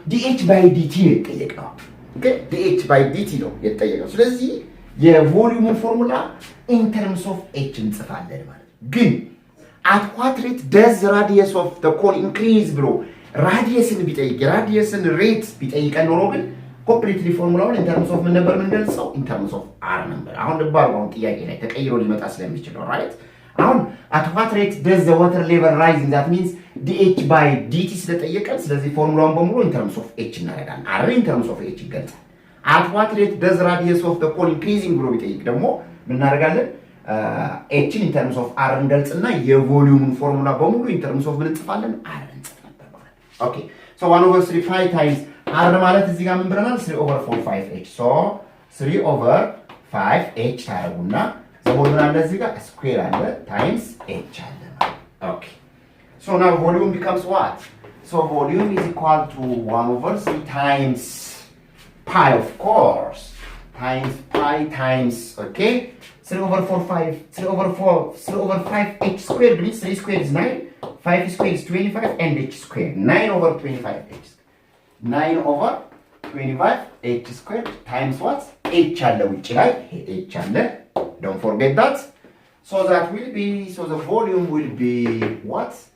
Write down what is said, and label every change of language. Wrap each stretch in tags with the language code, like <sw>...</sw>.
<am>dh by dt ነው የተጠየቅነው። ኦኬ dh by dt ነው የተጠየቅነው። ስለዚህ የቮሊዩም ፎርሙላ in terms of h እንጽፋለን ማለት ግን</am> <en>at what rate does the radius of the cone increase</en> <am>ብሎ ራዲየስን ቢጠይቅ ራዲየስን ሬት ቢጠይቀን ኖሮ ግን ኮምፕሊትሊ ፎርሙላውን in terms of ምን ነበር የምንገልጸው?</am> <en>in terms of r</en> <am>ነበር። አሁን ልብ አድርጉ። አሁን ጥያቄ ላይ ተቀይሮ ሊመጣ ስለሚችል ነው ራይት።</am> <en>አሁን at what rate does the water level rise?</en> <am>that means dh by dt ስለጠየቀን ስለዚህ ፎርሙላውን በሙሉ in terms of h እናደርጋለን። r in terms of h ይገልጻል።</am> <en>at what rate does radius of the cone increasing</en> <am>ብሎ ቢጠይቅ ደግሞ ምን እናደርጋለን? h in terms of r እንገልጽና የቮሊዩሙን ፎርሙላ በሙሉ in terms of ምን እንጽፋለን? r እንጽፋለን።</am> <en>Okay, so 1/3 pi times r ማለት እዚህ ጋር ምን ብለናል? 3/4 5h.</en> <am>So 3/5h ታረጉና ዘቦል ምን አለ እዚህ ጋር ስኩዌር አለ ታይምስ h አለ ማለት።</am> <en>Okay, so now volume becomes what? So volume is equal to 1/3 times pi, of course, times pi times, okay, 3/5h squared means 3 squared is 9, 5 squared is 25 and h squared 9/25h. 9/25h squared times what?</en> <am>h አለ ውጭ ላይ h አለ.</am> <en>Don't forget that. So that will be, so the volume will be what?</en>